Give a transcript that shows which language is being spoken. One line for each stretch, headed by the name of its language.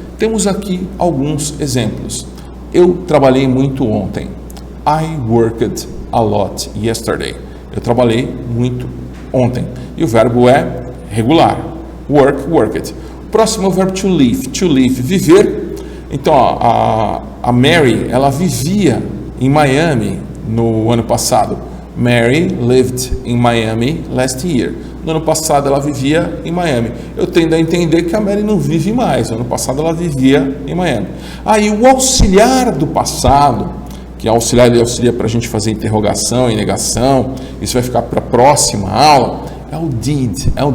Portuguese: Temos aqui alguns exemplos. Eu trabalhei muito ontem.
English: I worked a lot yesterday.
Portuguese: Eu trabalhei muito ontem. E o verbo é regular. Worked. O próximo é o verbo to live. To live, viver. Então, a Mary, ela vivia em Miami no ano passado.
English: Mary lived in Miami last year.
Portuguese: No ano passado ela vivia em Miami. Eu tendo a entender que a Mary não vive mais. No ano passado ela vivia em Miami. E o auxiliar do passado, que auxilia para a gente fazer interrogação e negação, isso vai ficar para a próxima aula, é o did.